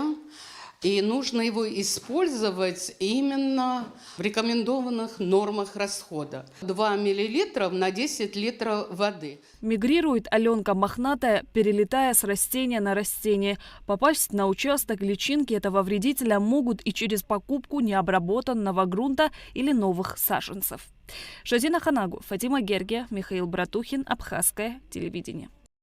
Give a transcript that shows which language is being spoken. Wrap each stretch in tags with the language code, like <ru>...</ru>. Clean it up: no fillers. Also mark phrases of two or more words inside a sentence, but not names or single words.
<ru>И нужно его использовать именно в рекомендованных нормах расхода. 2 мл на 10 литров воды. Мигрирует аленка мохнатая, перелетая с растения на растение. Попасть на участок личинки этого вредителя могут и через покупку необработанного грунта или новых саженцев. Шазина Ханагу, Фатима Гергия, Михаил Братухин, Абхазское телевидение.</ru>